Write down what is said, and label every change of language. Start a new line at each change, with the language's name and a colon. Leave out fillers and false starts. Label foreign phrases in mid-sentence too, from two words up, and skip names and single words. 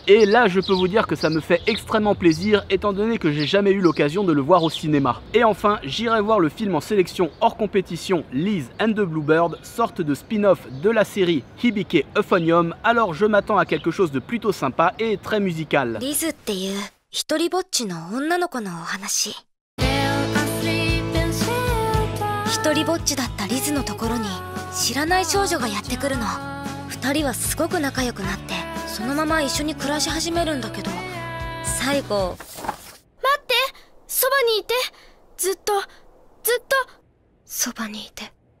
French: Et là, je peux vous dire que ça me fait extrêmement plaisir, étant donné que j'ai jamais eu l'occasion de le voir au cinéma. Et enfin, j'irai voir le film en sélection hors compétition, Liz and the Bluebird, sorte de spin-off de la série Hibike Euphonium, alors je m'attends à quelque chose de plutôt sympa et très musical.
Japanese: Liz っていう一人ぼっちの女の子のお話。一人ぼっちだったリズのところに知らない少女がやってくるの。二人はすごく仲良くなってそのまま一緒に暮らし始めるんだけど、最後待って、そばにいて、ずっとそばにいて。